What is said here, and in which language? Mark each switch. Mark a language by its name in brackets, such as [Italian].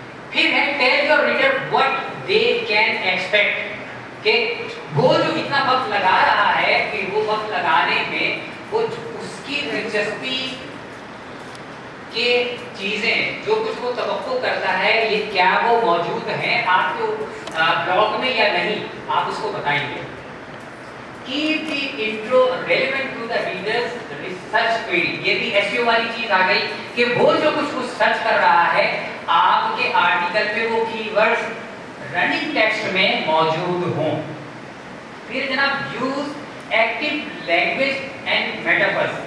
[Urdu] پھر ہے [English] tell your reader what they can expect, [Urdu] کہ وہ جو اتنا وقت لگا رہا ہے کہ وہ وقت لگانے میں وہ اس کی دلچسپی کے چیزیں جو کچھ وہ توقع کرتا ہے یہ کیا وہ موجود ہیں آپ کے بلاگ میں یا نہیں, آپ اس کو بتائیں گے. [English] Keep the intro relevant to the reader's research query. [Urdu] یہ بھی SEO والی چیز آ گئی کہ وہ جو کچھ وہ سرچ کر رہا ہے آپ کے آرٹیکل میں وہ کی ورڈز رننگ ٹیکسٹ میں موجود ہوں. پھر جناب [English] Use active language and metaphors.